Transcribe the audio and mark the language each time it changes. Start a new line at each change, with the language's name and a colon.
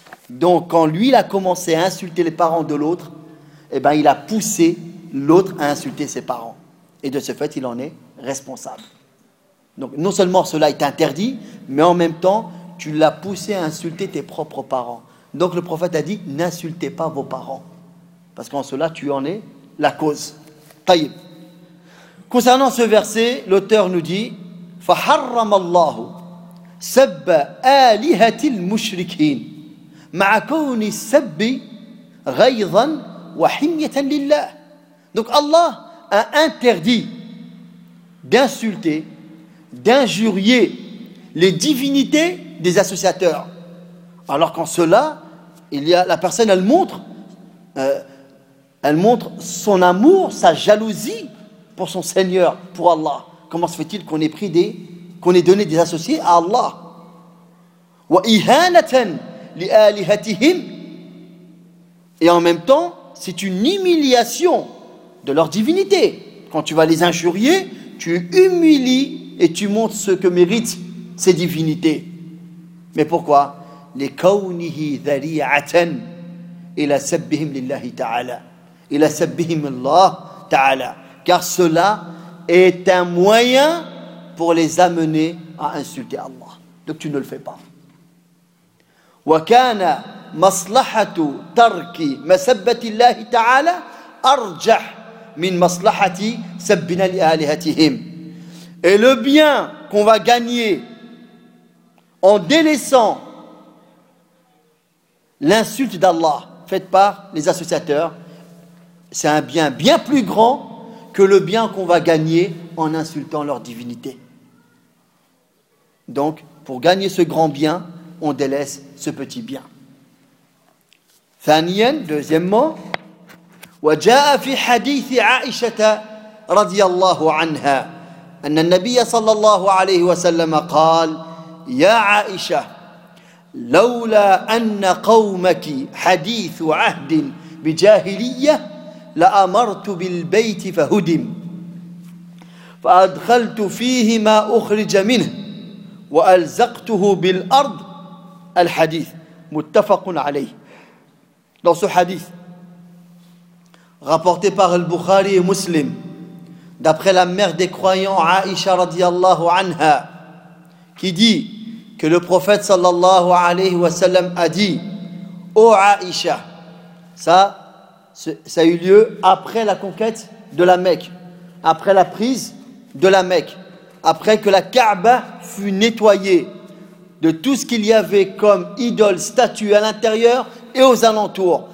French: Donc, quand lui, il a commencé à insulter les parents de l'autre, eh ben, il a poussé l'autre à insulter ses parents. Et de ce fait, il en est responsable. Donc, non seulement cela est interdit, mais en même temps, tu l'as poussé à insulter tes propres parents. Donc, le prophète a dit, n'insultez pas vos parents. Parce qu'en cela, tu en es la cause. Taïb. Concernant ce verset, l'auteur nous dit,
Arabic: فَحَرَّمَ اللَّهُ سَبَّ آلِهَةِ الْمُشْرِكِينَ مَعَ كَوْنِ السَّبِّ غَيْظًا وَحِمْيَةً لِلَّهِ.
French: Donc, Allah a interdit d'insulter, d'injurier les divinités des associateurs. Alors qu'en cela, la personne, elle montre son amour, sa jalousie pour son Seigneur, pour Allah. Comment se fait-il qu'on ait donné des associés à Allah ?
Arabic: وَإِهَانَةً لِآلِهَتِهِمْ.
French: Et en même temps, c'est une humiliation de leur divinité. Quand tu vas les injurier, tu humilies et tu montres ce que méritent ces divinités. Mais pourquoi ?
Arabic: Les kaunihi dhari'atan, إلى سبهم لله تعالى إلى سبهم الله تعالى
French: car cela est un moyen pour les amener à insulter Allah. Donc tu ne le fais pas.
Arabic: وكان مصلحة ترك مسبة الله تعالى أرجح من مصلحة سبنا لآلهتهم.
French: Et le bien qu'on va gagner en délaissant l'insulte d'Allah faite par les associateurs, c'est un bien bien plus grand que le bien qu'on va gagner en insultant leur divinité. Donc, pour gagner ce grand bien, on délaisse ce petit bien.
Arabic: Thaniyan,
French: deuxièmement,
Arabic: وَجَاءَ فِي حَدِيثِ عَائِشَةَ رَضِيَ اللَّهُ عَنْهَا أن النبي صلى الله عليه وسلم قال يا عائشة لولا أن قومك حديث عهد بجاهلية لأمرت بالبيت فهدم فأدخلت فيه ما أخرج منه وألزقته بالأرض الحديث متفق عليه.
French: Dans ce hadith rapporté par Al-Bukhari et Muslim, d'après la mère des croyants Aïcha radiallahu anha, qui dit que le prophète sallallahu alayhi wa sallam a dit ô Aïcha, ça a eu lieu après la conquête de la Mecque, après la prise de la Mecque, après que la Kaaba fut nettoyée de tout ce qu'il y avait comme idole, statue à l'intérieur et aux alentours.